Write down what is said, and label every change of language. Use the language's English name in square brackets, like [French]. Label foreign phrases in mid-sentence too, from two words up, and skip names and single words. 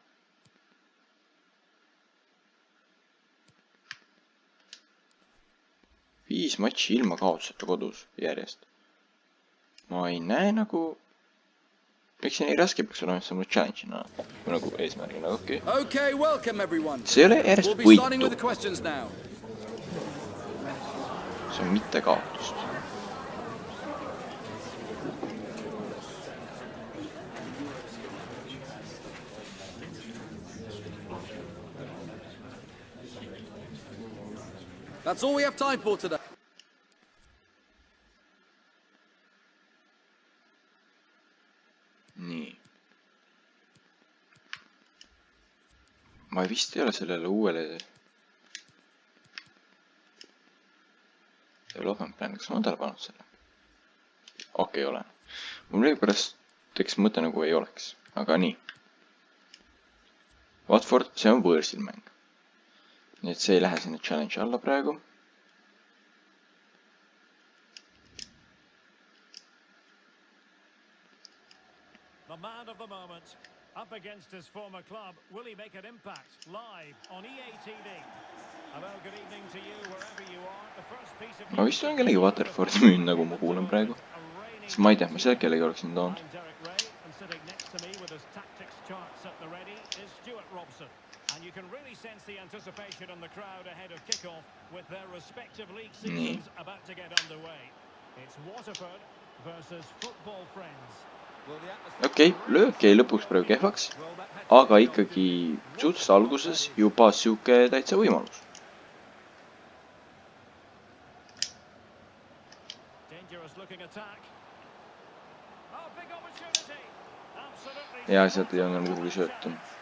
[Estonian] Viis matši ilma kaotuseta kodus järjest. Ma ei näe nagu... Miks see nii raske peaks olema, see on challenge'ina või nagu eesmärgina, okei. See ei ole järjest võitu. See on mitte kaotust. [English] That's all we have time for today. [Estonian] Nii. Ma vist ei ole sellele uuele [English] development plan, [Estonian] kas ma olen tähele pannud selle? Okei, olen. Mul veepärast teeks mõte nagu ei oleks, aga nii. Watford, see on võõrsil mäng. Nii et see ei lähe sinna challenge alla praegu. [English] The man of the moment, up against his former club, will he make an impact? Live on EA TV. Hello, good evening to you wherever you are. The first piece of... [Estonian] Ma vist olen kellegi Waterfordi müünud, nagu ma kuulen praegu. Siis ma ei tea, ma seal kellegi oleksin toonud. [English] And you can really sense the anticipation on the crowd ahead of kickoff with their respective league seasons about to get underway. It's Waterford versus Football Friends. [Estonian] Okei, löök jäi lõpuks praegu kehvaks, aga ikkagi suhteliselt alguses juba siuke täitsa võimalus. Ja sealt ei olnud kuhugi sööta.